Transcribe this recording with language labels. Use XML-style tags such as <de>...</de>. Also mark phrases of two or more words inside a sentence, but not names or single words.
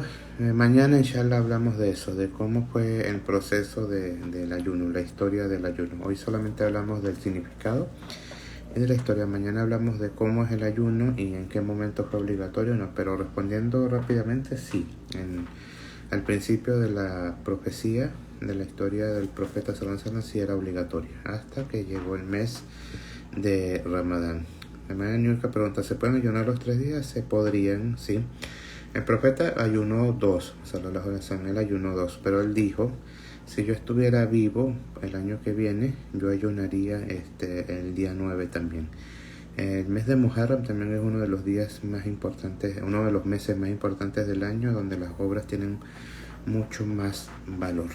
<es>Mañana, inshallah, hablamos de eso, de cómo fue el proceso del ayuno, la historia del ayuno. Hoy solamente hablamos del significado y de la historia. Mañana hablamos de cómo es el ayuno y en qué momento fue obligatorio. No, pero respondiendo rápidamente, sí. Al principio de la profecía, de la historia del profeta</es> <ar>صلى الله عليه وسلم,</ar> <es>sí era obligatoria, hasta que llegó el mes de Ramadán. La única pregunta: ¿se pueden ayunar los 3 días? Se podrían, sí. El profeta ayunó 2,</es> <ar>صلى الله عليه وسلم,</ar> <es>él ayunó 2, pero él dijo: si yo estuviera vivo el año que viene, yo ayunaría el día 9 también. El mes de Muharram también es uno de los días más importantes, uno de los meses más importantes del año, donde las obras tienen mucho más valor.</es>